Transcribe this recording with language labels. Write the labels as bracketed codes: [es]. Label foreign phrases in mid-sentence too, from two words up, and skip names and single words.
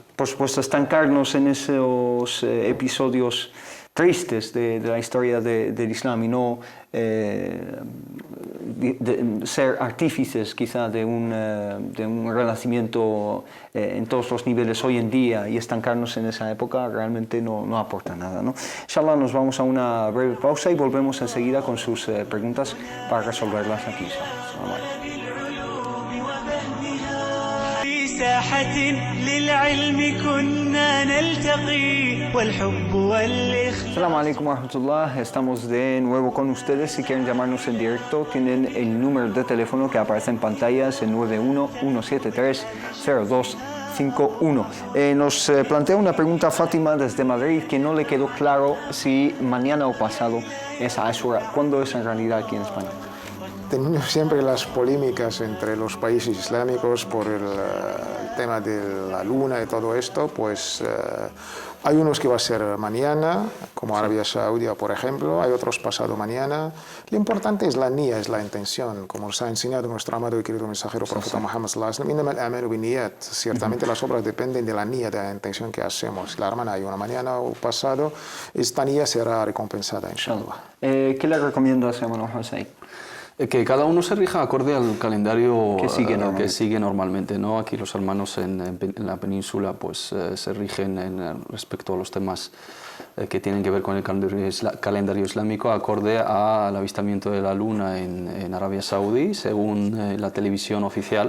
[es] Por supuesto, estancarnos en esos episodios tristes de la historia del Islam, y no ser artífices quizá de un renacimiento en todos los niveles hoy en día, y estancarnos en esa época realmente no aporta nada, ¿no? Inshallah, nos vamos a una breve pausa y volvemos enseguida con sus preguntas para resolverlas aquí. [ar] ساحة للعلم كنا نلتقي والحب والإخلاص. السلام عليكم ورحمة الله. [es] Estamos de nuevo con ustedes. Si quieren llamarnos en directo, tienen el número de teléfono que aparece en pantalla, es el 9117302 51. Nos plantea una pregunta Fátima desde Madrid que no le quedó claro si mañana o pasado es Ashura. ¿Cuándo es en realidad aquí en España? Tenemos siempre las polémicas entre los países islámicos por el tema de la luna y todo esto, pues hay unos que va a ser mañana, como Arabia Saudí, por ejemplo, hay otros pasado mañana. Lo importante es la niyya, es la intención, como nos ha enseñado nuestro amado y querido mensajero profeta Muhammad [ar] صلى الله عليه وسلم, إنما الأعمال بالنيات. [es] Ciertamente las obras dependen de la niyya, de la intención que hacemos. Si la hermana hay una mañana o pasado, esta niyya será recompensada, inshallah. ¿Qué le recomiendas, hermano José? Que cada uno se rija acorde al calendario que sigue normalmente, ¿no? Aquí los hermanos en la península pues se rigen respecto a los temas que tienen que ver con el calendario islámico acorde al avistamiento de la luna en Arabia Saudí, según la televisión oficial.